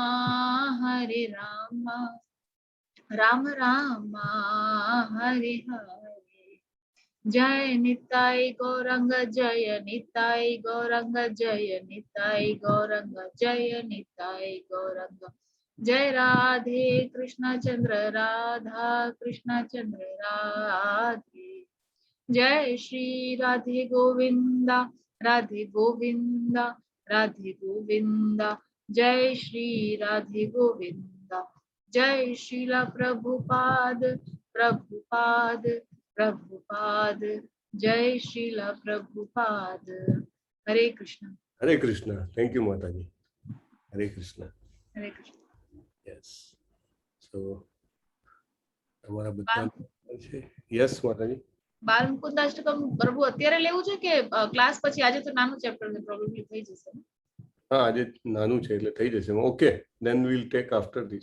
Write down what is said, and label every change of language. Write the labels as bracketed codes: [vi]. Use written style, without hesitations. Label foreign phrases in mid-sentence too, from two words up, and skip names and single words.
[hi] राम राम हरे हरे, जय निताई गौरंग जय निताई गौरंग जय निताई गौरंग जय निताई गौरंग, जय राधे कृष्ण चंद्र राधा कृष्ण चंद्र राधे, जय श्री राधे गोविंदा राधे गोविंदा राधे गोविंदा, जय श्री राधे गोविंदा, जय श्रीला प्रभुपाद प्रभुपाद प्रभुपाद, जय श्रीला प्रभुपाद। हरे कृष्ण। हरे कृष्ण। [en] thank you [hi] माताजी। हरे कृष्ण। हरे कृष्ण। [gu] यस, સો તમારા બધા છે? યસ માતાજી। બાલ મુકુંદાષ્ટકમ પ્રભુ અત્યારે લેવું છે કે ક્લાસ પછી? આજે તો નાનું ચેપ્ટર છે, પ્રોબેબલી થઈ જશે. હા, આજે નાનું છે એટલે થઈ જશે. [en] okay, then we'll take after this.